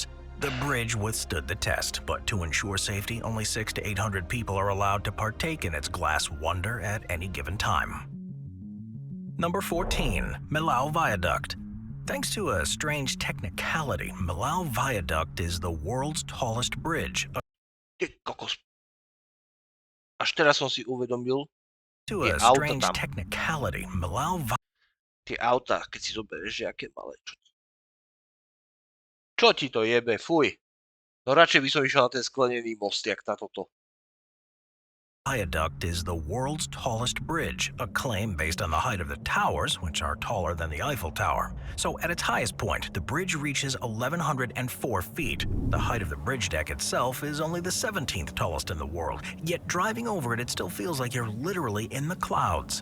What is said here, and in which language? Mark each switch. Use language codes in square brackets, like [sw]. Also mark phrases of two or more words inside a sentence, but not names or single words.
[en] The bridge withstood the test, but to ensure safety, only 600 to 800 people are allowed to partake in its glass wonder at any given time. Number 14. Milao Viaduct. Thanks to a strange technicality, Milao Viaduct is the world's tallest bridge. [sk] Ty kokos. Až teraz som si uvedomil, To tie a auta [en] strange [sk] tam. [en] technicality, Milao [sk] Tie auta, keď si zoberieš, že aké malé. Čo ti to jebe? Fuj. No radšej by som išiel na ten sklenený most, jak táto. [en] Viaduct is the world's tallest bridge, a claim based on the height of the towers, which are taller than the Eiffel Tower. So at its highest point, the bridge reaches 1,104 feet. The height of the bridge deck itself is only the 17th tallest in the world, yet driving over it, it still feels like you're literally in the clouds.